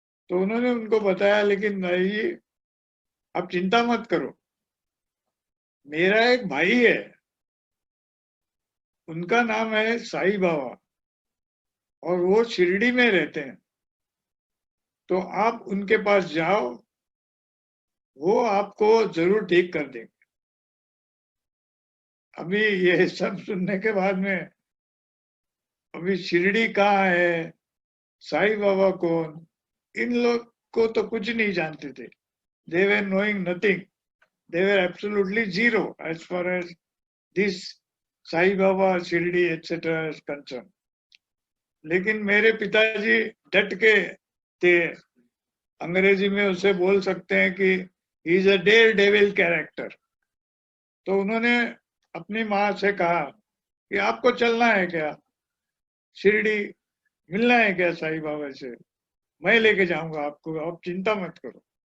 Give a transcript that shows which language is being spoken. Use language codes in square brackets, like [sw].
[hi] तो उन्होंने उनको बताया, लेकिन भाई जी आप चिंता मत करो, मेरा एक भाई है, उनका नाम है साईं बाबा और वो शिरडी में रहते हैं, तो आप उनके पास जाओ, वो आपको जरूर ठीक कर देंगे। अभी ये सब सुनने के बाद में, अभी शिरडी कहाँ है, साईं बाबा कौन, इन लोग को तो कुछ नहीं जानते थे, [en] They were knowing nothing. they were absolutely zero as far as this Sai Baba, Shirdi, etc. is concerned. [hi] लेकिन मेरे पिताजी डट के थे, अंग्रेजी में उसे बोल सकते हैं कि [en] He is a daredevil character. [hi] तो उन्होंने अपनी माँ से कहा कि आपको चलना है क्या शिरडी, मिलना है क्या साईं बाबा से, मैं लेके जाऊंगा आपको, आप चिंता मत करो।